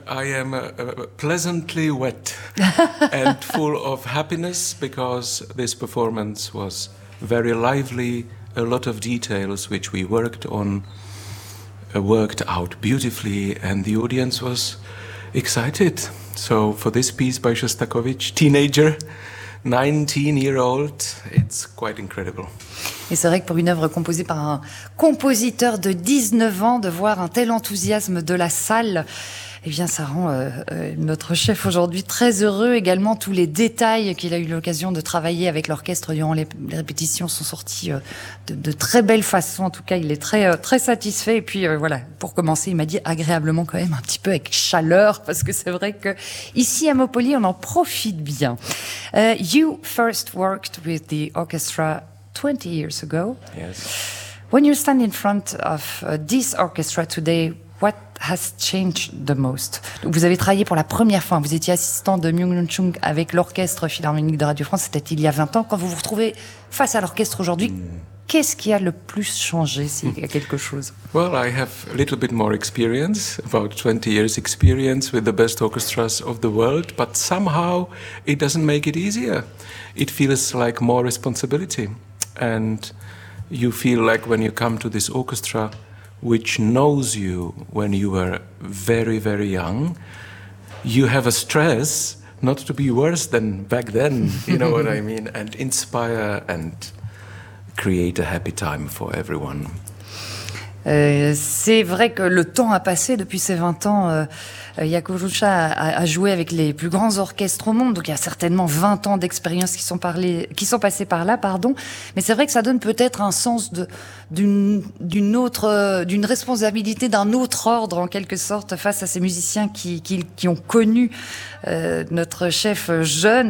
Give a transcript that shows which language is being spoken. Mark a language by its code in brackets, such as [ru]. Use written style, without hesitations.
[en] I am pleasantly wet and full of happiness because this performance was very lively. A lot of details which we worked on worked out beautifully, and the audience was excited. So for this piece by Shostakovich, teenager, 19-year-old, it's quite incredible. [fr] Et c'est vrai que pour une œuvre composée par un compositeur de 19 ans, de voir un tel enthousiasme de la salle, eh bien, ça rend notre chef aujourd'hui très heureux. Également, tous les détails qu'il a eu l'occasion de travailler avec l'orchestre durant les répétitions sont sortis de très belles façons. En tout cas, il est très, très satisfait. Et puis, voilà, pour commencer, il m'a dit agréablement quand même, un petit peu avec chaleur, parce que c'est vrai qu'ici, à Mopoli, on en profite bien. [en] You first worked with the orchestra 20 years ago. Yes. When you stand in front of this orchestra today, what has changed the most? [fr] Vous avez travaillé pour la première fois, vous étiez assistant de Myung-Lun Chung avec l'Orchestre Philharmonique de Radio France, c'était il y a 20 ans. Quand vous vous retrouvez face à l'orchestre aujourd'hui, qu'est-ce qui a le plus changé, s'il y a quelque chose? [en] Well, I have a little bit more experience, about 20 years experience with the best orchestras of the world, but somehow it doesn't make it easier. It feels like more responsibility. And you feel like when you come to this orchestra, which knows you when you were very, very young, you have a stress not to be worse than back then, you know what I mean, and inspire and create a happy time for everyone. [fr] C'est vrai que le temps a passé depuis ces 20 ans. Yacoub Loucha a joué avec les plus grands orchestres au monde, donc il y a certainement 20 ans d'expérience qui sont passés par là. Mais c'est vrai que ça donne peut-être un sens d'une responsabilité d'un autre ordre en quelque sorte face à ces musiciens qui ont connu notre chef jeune.